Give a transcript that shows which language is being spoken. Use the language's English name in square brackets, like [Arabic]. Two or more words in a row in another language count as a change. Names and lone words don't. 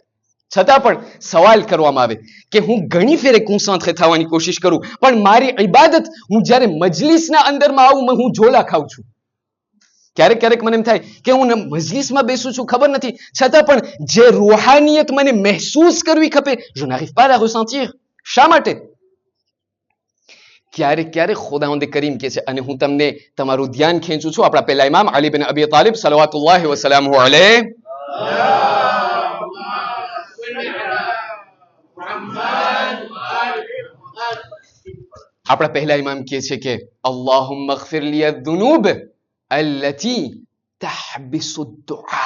[Gujarati] છતાં પણ સવાલ કરવામાં આવે કે હું ઘણી ફેરે કુંસાંથે થવાની કોશિશ કરું, પણ મારી ઇબાદત, હું જ્યારે મજલિસના અંદરમાં આવું હું ઝોલા ખાઉં છું. ક્યારેક ક્યારેક મને એમ થાય કે હું મજલિસમાં બેસું છું, ખબર નથી, છતાં પણ જે રૂહાનિયત મને મહેસૂસ કરવી ખપે, [French] je n'arrive pas à la ressentir. [Gujarati] શા માટે? ક્યારેક ક્યારેક ખુદાવંદ કરીમ કે છે, અને હું તમને તમારું ધ્યાન ખેંચું છું આપણા પહેલા ઇમામ અલી બિન અબી તાલિબ [Arabic] صلوات الله وسلامه عليه, [Gujarati] આપણા પહેલા ઇમામ કહે છે કે [Arabic] اللهم اغفر لي الذنوب التي تحبس الدعاء.